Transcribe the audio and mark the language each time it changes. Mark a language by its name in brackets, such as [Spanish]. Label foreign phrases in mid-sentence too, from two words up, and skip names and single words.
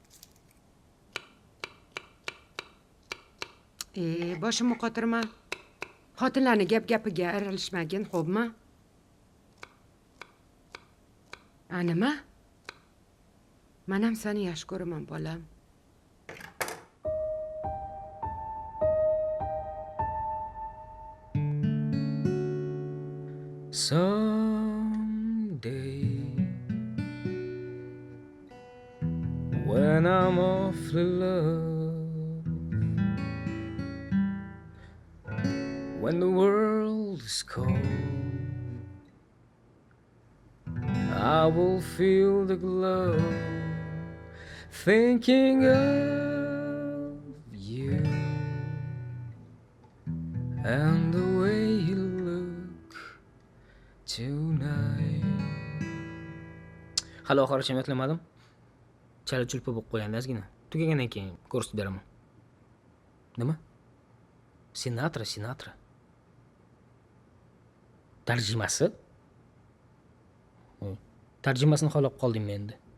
[Uzbek] Boshimni qotirma. Xotinlarni gap-gapiga aralashmagin, xo'pmi? Nima? Men ham seni yaxshi ko'raman, bolam. [English] Someday when I'm awfully loved, when the world is cold, I will feel the glow, thinking of you and the way you look tonight. [Uzbek] Hali oxirigacha aytolmadim. Chala chulpa bo'lib qo'yandi ozgina. Tugagandan keyin ko'rsatib beraman. Nima? Sinatra. Tarjimasi? Tarjimasini xohlab qoldingmi endi?